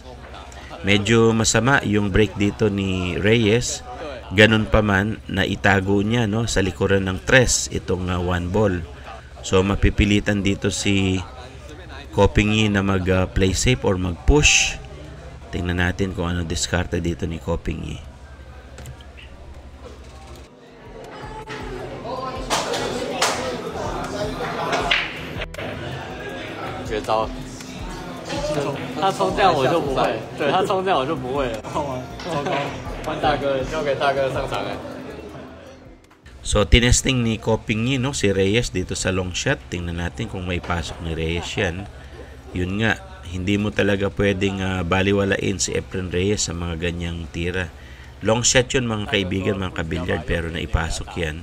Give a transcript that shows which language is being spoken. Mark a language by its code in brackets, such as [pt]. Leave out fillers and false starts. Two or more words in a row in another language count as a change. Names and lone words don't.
[tl] Medyo masama yung break dito ni Reyes. Ganun pa man na itago niya, no, sa likuran ng 3 itong 1 ball. So mapipilitan dito si Coppingham na mag- [en] play safe [tl] or mag-push. Tingnan natin kung ano diskarte dito ni Coppingham. [zh] 绝招，他冲这样我就不会，对他冲这样我就不会了。糟糕，换大哥，交给大哥上场了。 [tl] So, tinesting ni Coppingham, no, si Reyes dito sa long shot. Tingnan natin kung may pasok ni Reyes yan. Yun nga, Hindi mo talaga pwedeng baliwalain si Efren Reyes sa mga ganyang tira. [en] Long shot [tl] yun mga kaibigan, mga kabilyard, pero naipasok yan.